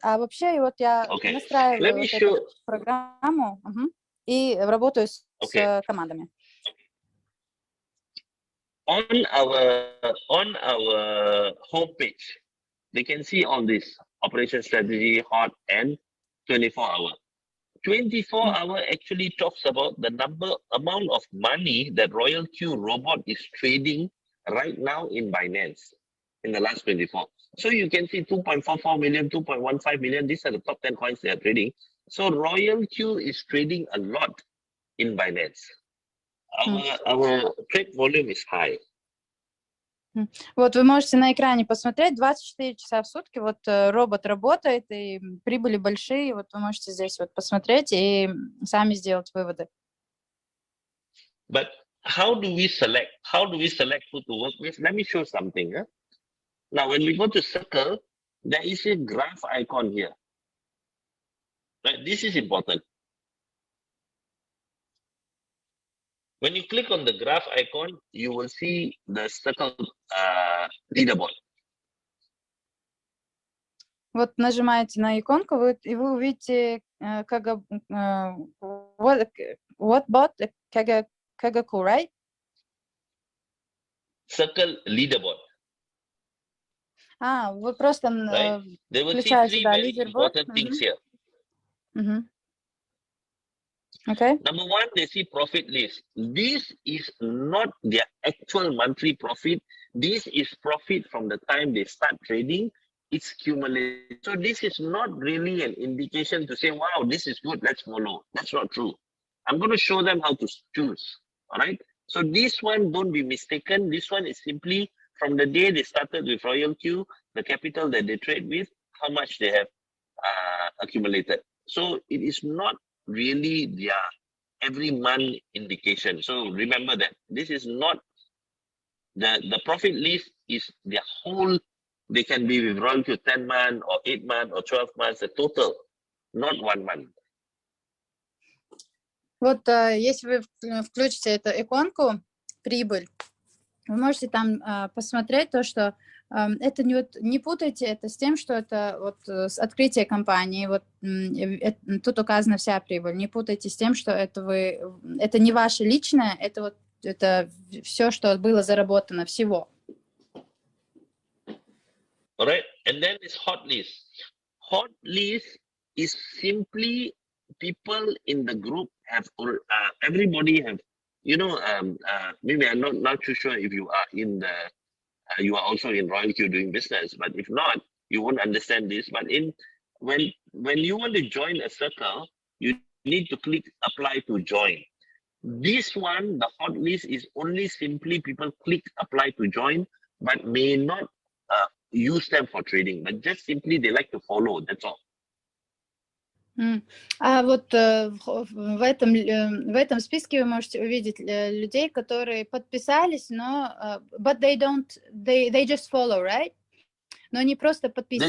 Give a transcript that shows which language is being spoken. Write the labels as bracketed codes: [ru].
[ru] А вообще, вот я настраиваю эту программу и работаю с командами. [en] On our homepage, they can see all this operation strategy, hot and 24-hour. 24-hour actually talks about the amount of money that RoyalQ robot is trading right now in Binance in the last 24. So you can see 2.44 million, 2.15 million. These are the top 10 coins they are trading. So RoyalQ is trading a lot in Binance. Our trade volume is high. [ru] Вот вы можете на экране посмотреть, 24 часа в сутки вот робот работает, и прибыли большие, вот вы можете здесь вот посмотреть и сами сделать выводы. [en] But how do we select who to work with? Let me show something. Now, when we go to circle, there is a graph icon here. Right? This is important. When you click on the graph icon, you will see the circle leaderboard. [ru] Вот нажимаете на иконку, и вы увидите [en] what bot, Kagaku, right? Circle leaderboard. [ru] Вы просто включаете, да, лидерборд. [en] Okay. Number one, they see profit list. This is not their actual monthly profit. This is profit from the time they start trading. It's cumulative. So this is not really an indication to say, wow, this is good, let's follow. That's not true. I'm going to show them how to choose. All right. So this one, don't be mistaken. This one is simply from the day they started with RoyalQ, the capital that they trade with, how much they have accumulated. So it is not really their every month indication. So remember that this is not the profit list is their whole. They can be with RoyalQ 10 months or 8 months or 12 months, a total, not 1 month. [ru] Вот если вы включите эту иконку «Прибыль», вы можете там посмотреть то, что это не путайте это с тем, что это вот с открытия компании, вот тут указана вся прибыль. Не путайте с тем, что это не ваше личное, это все, что было заработано, всего. [en] Alright, and then it's hot list. Hot list is simply people in the group have, everybody have, you know, maybe I'm not too sure if you are you are also in RoyalQ doing business, but if not, you won't understand this. But when you want to join a circle, you need to click apply to join. This one, the hot list, is only simply people click apply to join, but may not use them for trading, but just simply they like to follow, that's all. [ru] А вот в этом списке вы можете увидеть людей, которые подписались, но [en] but they just follow, right? [ru] Но они просто подписаны.